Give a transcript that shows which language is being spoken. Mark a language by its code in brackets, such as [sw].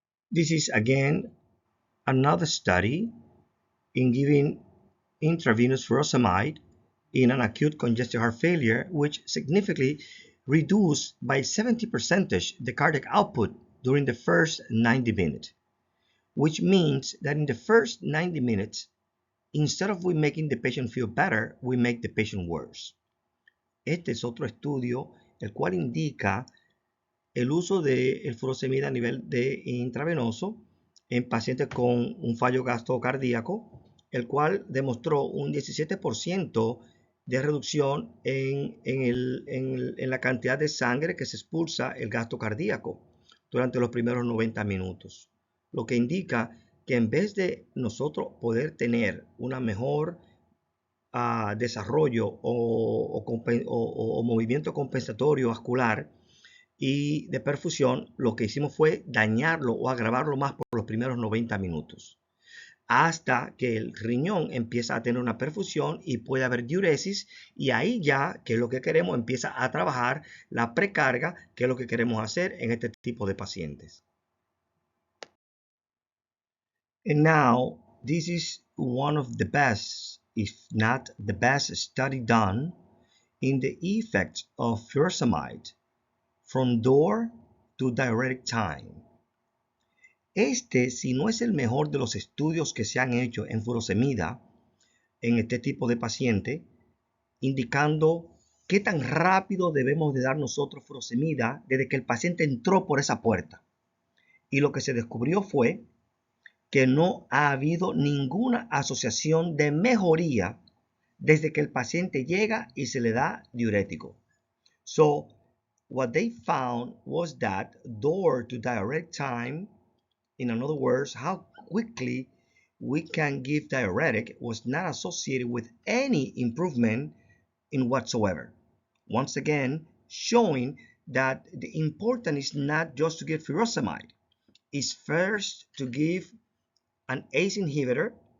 [en] This is again another study in giving intravenous furosemide in an acute congestive heart failure, which significantly reduced by 70% the cardiac output during the first 90 minutes, which means that in the first 90 minutes, instead of we making the patient feel better, we make the patient worse. [es] Este es otro estudio el cual indica el uso del furosemida a nivel de intravenoso en pacientes con un fallo gastrocardíaco, el cual demostró un 17% de reducción en la cantidad de sangre que se expulsa el gasto cardíaco durante los primeros 90 minutos. Lo que indica que en vez de nosotros poder tener una mejor desarrollo o movimiento compensatorio vascular y de perfusión, lo que hicimos fue dañarlo o agravarlo más por los primeros 90 minutos, hasta que el riñón empieza a tener una perfusión y puede haber diuresis, y ahí ya, que es lo que queremos, empieza a trabajar la precarga, que es lo que queremos hacer en este tipo de pacientes. [en] And now, this is one of the best, if not the best study done in the effects of furosemide from door to diuretic time. [es] Este, si no es el mejor de los estudios que se han hecho en furosemida en este tipo de paciente, indicando qué tan rápido debemos de dar nosotros furosemida desde que el paciente entró por esa puerta. Y lo que se descubrió fue que no ha habido ninguna asociación de mejoría desde que el paciente llega y se le da diurético. [en] So, what they found was that door to diuretic time, in other words, how quickly we can give diuretic, was not associated with any improvement in whatsoever. Once again, showing that the important is not just to give furosemide, it's first to give an ACE inhibitor